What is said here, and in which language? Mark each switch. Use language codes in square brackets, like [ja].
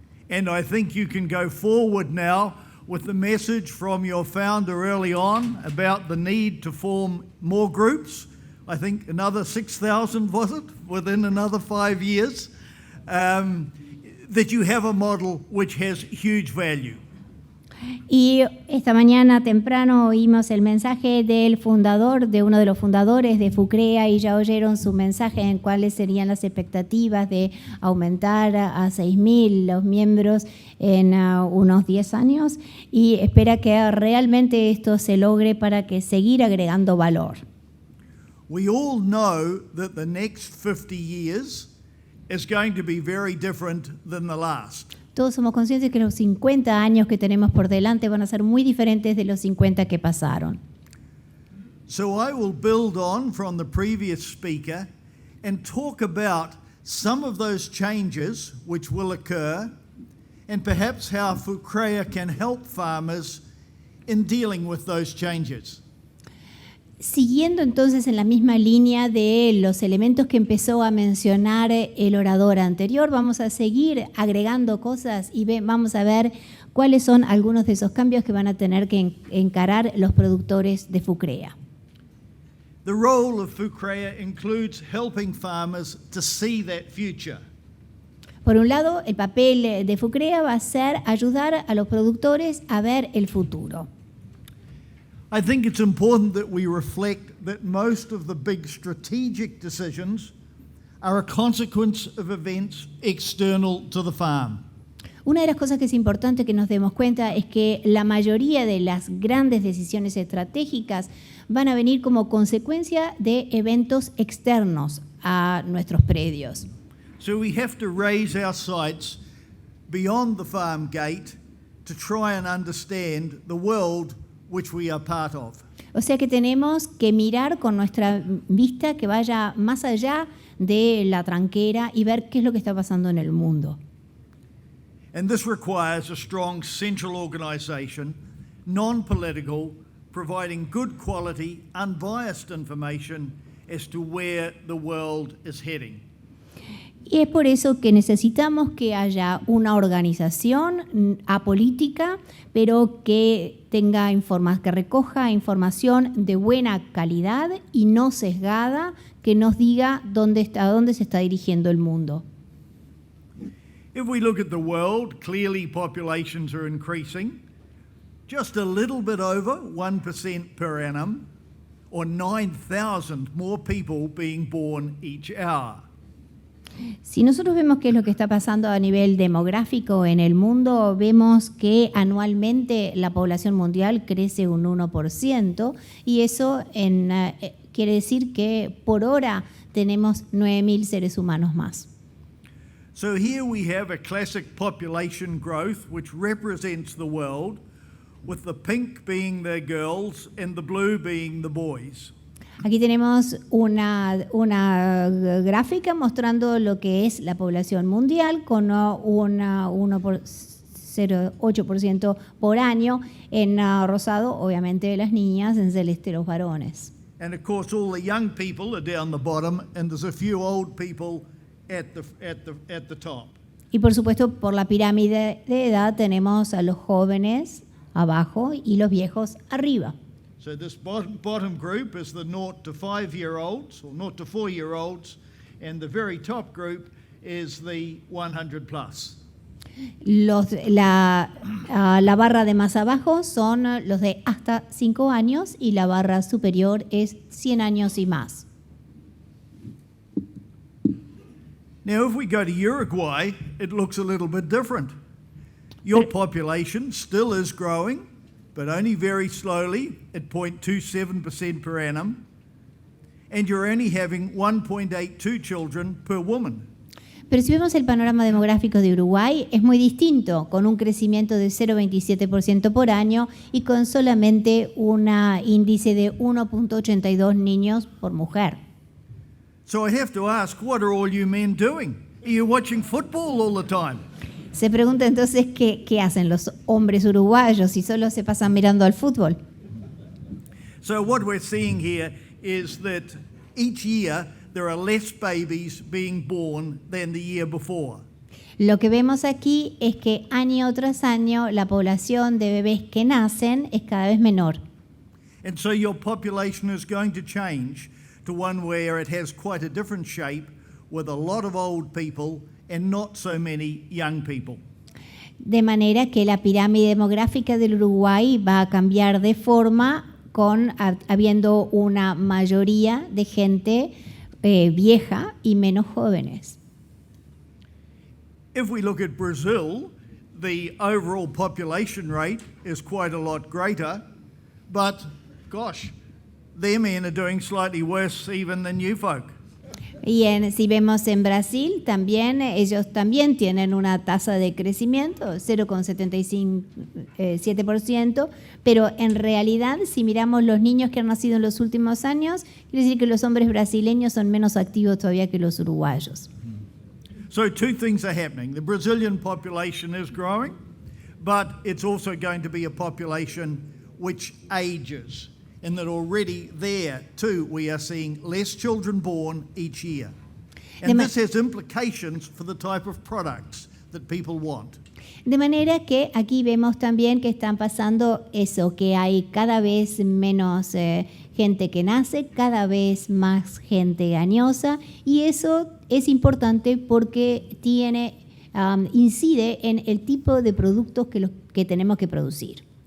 [en] And I think you can go forward now with the message from your founder early on about the need to form more groups. I think another 6,000, was it, within another 5 years, that you have a model which has huge value. [es] Y esta mañana temprano oímos el mensaje del fundador, de uno de los fundadores de FUCREA, y ya oyeron su mensaje en cuáles serían las expectativas de aumentar a 6.000 los miembros en unos 10 años y espera que realmente esto se logre para que seguir agregando valor. [en] We all know that the next 50 years is going to be very different than the last. [es] Todos somos conscientes que los 50 años que tenemos por delante van a ser muy diferentes de los 50 que pasaron. [en] So I will build on from the previous speaker and talk about some of those changes which will occur and perhaps how FUCREA can help farmers in dealing with those changes. [es] Siguiendo entonces en la misma línea de los elementos que empezó a mencionar el orador anterior, vamos a seguir agregando cosas y vamos a ver cuáles son algunos de esos cambios que van a tener que encarar los productores de FUCREA. [en] The role of FUCREA includes helping farmers to see that future. [es] Por un lado, el papel de FUCREA va a ser ayudar a los productores a ver el futuro. [en] I think it's important that we reflect that most of the big strategic decisions are a consequence of events external to the farm. [es] Una de las cosas que es importante que nos demos cuenta es que la mayoría de las grandes decisiones estratégicas van a venir como consecuencia de eventos externos a nuestros predios. [en] So we have to raise our sights beyond the farm gate to try and understand the world which we are part of. [es] O sea que tenemos que mirar con nuestra vista que vaya más allá de la tranquera y ver qué es lo que está pasando en el mundo. [en] And this requires a strong central organisation, non-political, providing good quality, unbiased information as to where the world is heading. [es] Y es por eso que necesitamos que haya una organización apolítica, pero que tenga que recoja información de buena calidad y no sesgada, que nos diga a dónde se está dirigiendo el mundo. [en] If we look at the world, clearly populations are increasing, just a little bit over 1% per annum, or 9,000 more people being born each hour. [es] Si nosotros vemos qué es lo que está pasando a nivel demográfico en el mundo, vemos que anualmente la población mundial crece un 1% y eso quiere decir que por hora tenemos 9.000 seres humanos más. [en] So here we have a classic population growth which represents the world, with the pink being the girls and the blue being the boys. [es] Aquí tenemos una gráfica mostrando lo que es la población mundial con 0,8% por año, en rosado obviamente las niñas, en celeste los varones. [en] And of course all the young people are down the bottom and there's a few old people at the top. [es] Y por supuesto por la pirámide de edad tenemos a los jóvenes abajo y los viejos arriba. [en] So this bottom group is the 0 to 5-year-olds or 0 to 4-year-olds, and the very top group is the 100 plus. [es] La barra de más abajo son los de hasta 5 años y la barra superior es 100 años y más. [en] Now if we go to Uruguay, it looks a little bit different. Your population still is growing, but only very slowly at 0.27% per annum, and you're only having 1.82 children per woman. [es] Pero si vemos el panorama demográfico de Uruguay, es muy distinto, con un crecimiento de 0,27% por año y con solamente un índice de 1.82 niños por mujer. [en] So I have to ask, what are all you men doing? Are you watching football all the time? [es] Se pregunta entonces qué hacen los hombres uruguayos si solo se pasan mirando al fútbol. [en] So what we're seeing here is that each year there are less babies being born than the year before. [es] Lo que vemos aquí es que año tras año la población de bebés que nacen es cada vez menor. [en] And so your population is going to change to one where it has quite a different shape with a lot of old people and not so many young people. [es] De manera que la pirámide demográfica del Uruguay va a cambiar de forma habiendo una mayoría de gente vieja y menos jóvenes. [en] If we look at Brazil, the overall population rate is quite a lot greater, but gosh, their men are doing slightly worse even than you folk. [es] Y si vemos en Brasil, ellos también tienen una tasa de crecimiento, 0,77%, pero en realidad, si miramos los niños que han nacido en los últimos años, quiere decir que los hombres brasileños son menos activos todavía que los uruguayos. [en] So two things are happening. The Brazilian population is growing, but it's also going to be a population which ages. And that already there, too, we are seeing less children born each year. And this has implications for the type of products that people want. [es] De manera que aquí vemos también que están pasando eso, que hay cada vez menos gente que nace, cada vez más gente añosa, y eso es importante porque incide en el tipo de productos que tenemos que producir.